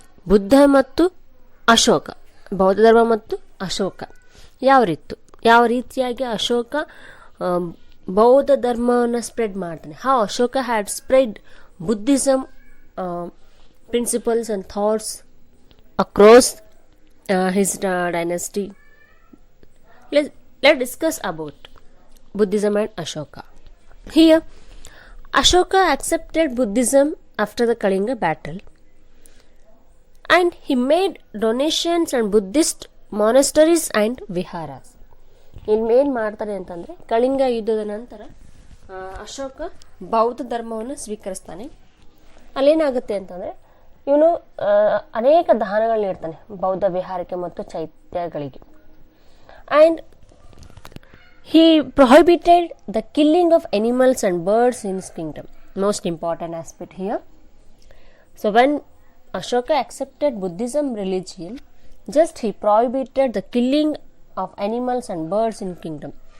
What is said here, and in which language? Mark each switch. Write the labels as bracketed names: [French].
[Kannada] ಬುದ್ಧ ಮತ್ತು ಅಶೋಕ, ಬೌದ್ಧ ಧರ್ಮ ಮತ್ತು ಅಶೋಕ ಯಾವ ರೀತಿಯಾಗಿ ಅಶೋಕ ಬೌದ್ಧ ಧರ್ಮವನ್ನು ಸ್ಪ್ರೆಡ್ ಮಾಡ್ತಾನೆ. [English] How Ashoka had spread Buddhism principles and thoughts across his dynasty. Let's discuss about Buddhism and Ashoka. Here, Ashoka accepted Buddhism after the Kalinga battle, and he made donations and Buddhist monasteries and viharas. [Kannada] ಇಲ್ಲಿ ಏನು ಮಾಡ್ತಾರೆ ಅಂತಂದರೆ, ಕಳಿಂಗ ಯುದ್ಧದ ನಂತರ ಅಶೋಕ ಬೌದ್ಧ ಧರ್ಮವನ್ನು ಸ್ವೀಕರಿಸ್ತಾನೆ. ಅಲ್ಲೇನಾಗುತ್ತೆ ಅಂತಂದರೆ ಇವನು ಅನೇಕ ದಾನಗಳನ್ನ ನೀಡ್ತಾನೆ ಬೌದ್ಧ ವಿಹಾರಕ್ಕೆ ಮತ್ತು ಚೈತ್ಯಗಳಿಗೆ. [English] And he prohibited the killing of animals and birds in his kingdom. Most important aspect here. So when Ashoka accepted Buddhism religion, just he prohibited the killing of animals and birds in kingdom.